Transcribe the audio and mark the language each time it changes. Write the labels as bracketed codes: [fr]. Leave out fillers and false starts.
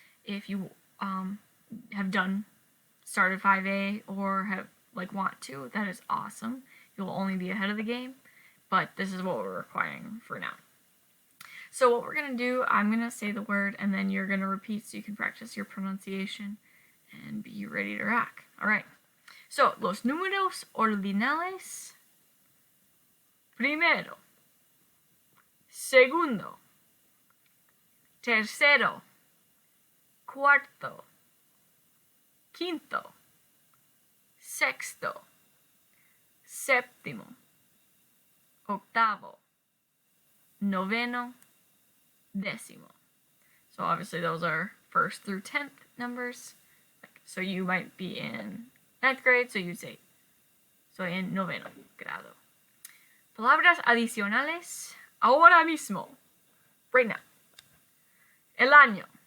[en] If you have started 5A or have want to, that is awesome. You'll only be ahead of the game, but this is what we're requiring for now. So what we're going to do, I'm going to say the word and then you're going to repeat so you can practice your pronunciation and be ready to rock. Alright, so [es] los números ordinales, primero, segundo, tercero, cuarto, quinto, sexto, séptimo, octavo, noveno, décimo. [en] So obviously those are 1st through 10th numbers. So you might be in 9th grade, so you'd say, [es] soy en noveno grado. Palabras adicionales, ahora mismo, [en] right now. [es] El año.